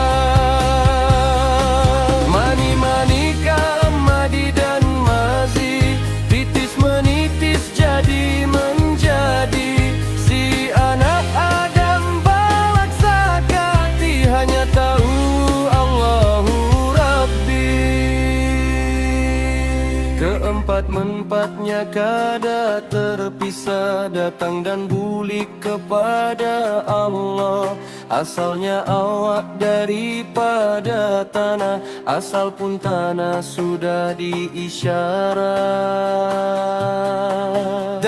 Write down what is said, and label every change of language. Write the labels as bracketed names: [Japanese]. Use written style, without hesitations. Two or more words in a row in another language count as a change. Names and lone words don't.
[Banjar] Mani-mani, madi dan mazi, titis menitis jadi menjadi. Si anak Adam balak sakati, hanya tahu [Arabic] الله ربي. [Banjar] Keempat-empatnya kada terpisah, datang dan bulik kepada Allah. Asalnya awak daripada tanah, asal pun tanah sudah diisyarat.